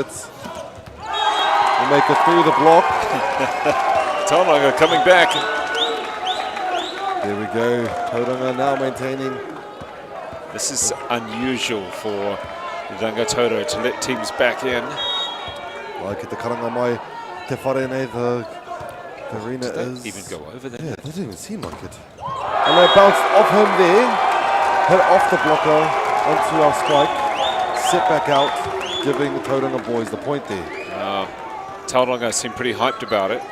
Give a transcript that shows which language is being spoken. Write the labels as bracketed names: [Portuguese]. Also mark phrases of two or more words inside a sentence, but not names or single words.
[English] We'll make it through the block. Tauranga coming back. There we go. Tauranga now maintaining. This is unusual for Rangitoto to let teams back in. Like at the [Māori] karanga mai, te whare nei, [English] the arena Did is... even go over there? Yeah, that didn't even seem like it. And they bounced off him there, hit off the blocker onto our spike, set back out, giving the Tauranga boys the point there. Tauranga seemed pretty hyped about it.